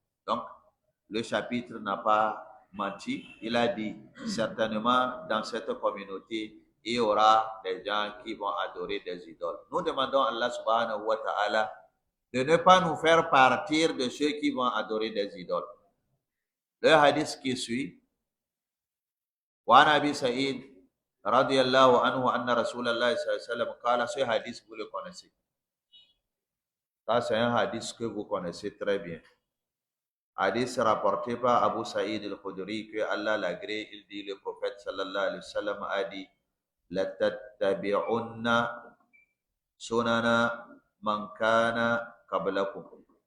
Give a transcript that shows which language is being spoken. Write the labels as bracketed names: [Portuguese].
[French] Donc, le chapitre n'a pas menti. Il a dit, certainement, dans cette communauté, il y aura des gens qui vont adorer des idoles. Nous demandons à Allah subhanahu wa ta'ala de ne pas nous faire partir de ceux qui vont adorer des idoles. Le hadith qui suit, [Arabic] وعن أبي سعيد رضي الله عنه أن رسول الله صلى الله عليه وسلم قال, [French] ce hadith vous le connaissez. Ça c'est un hadith que vous connaissez très bien. Hadith rapporté par Abu Saïd al-Khudri que Allah l'agrée, il dit, le prophète sallallahu alayhi wa sallam a dit, [Arabic] لَتَتَّبِعُنَّ سُنَنَ مَنْ كَانَ قَبْلَكُمْ.